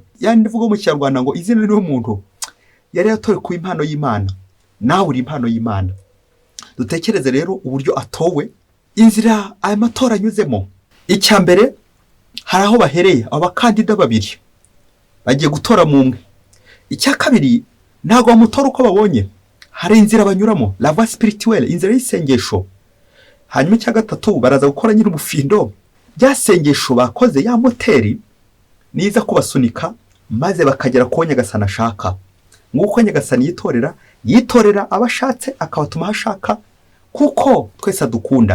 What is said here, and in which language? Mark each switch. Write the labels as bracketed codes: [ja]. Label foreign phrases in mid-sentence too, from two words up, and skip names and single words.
[rw] Yani mvugo mu Kinyarwanda ngo izina ni umuntu yari yatowe ku impano y'Imana, nawe uri impano y'Imana. Dutekereze rero uburyo atowe, inzira aya matora anyuzemo. Icya mbere, hari aho bahereye abakandida babiri bagiye gutora mu umwe. Icya kabiri, ntago bamutora uko babonye, hari inzira banyuramo, [fr] la voie spirituelle, [rw] inzira y'isengesho. Hanyuma icya gatatu, baraza gukora nyiri ubufindo, bya sengesho bakoze, ya moteri niza kubasunika maze bakagera ku Nyagasani ashaka. Nguko Nyagasani yitorera abashatse akabatuma hashaka, kuko twese adukunda.